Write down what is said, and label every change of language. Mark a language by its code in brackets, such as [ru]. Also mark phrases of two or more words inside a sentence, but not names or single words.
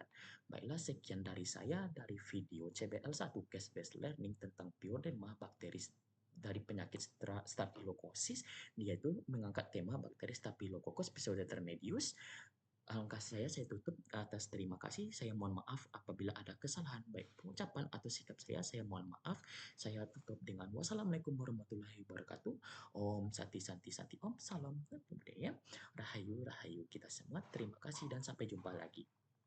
[id] Baiklah, sekian dari saya dari video CBL1 [en] Case Based Learning [id] tentang pioderma bakteri dari penyakit Staphylococcus, yaitu mengangkat tema bakteri Staphylococcus pseudodermatius. Alangkah saya tutup atas terima kasih. Saya mohon maaf apabila ada kesalahan baik pengucapan atau sikap saya mohon maaf. Saya tutup dengan [ar] والسلام عليكم ورحمة الله وبركاته. [sa] ॐ शान्ति शान्ति शान्ति ॐ [id] Salam Budaya. Rahayu Rahayu kita semua. Terima kasih dan sampai jumpa lagi.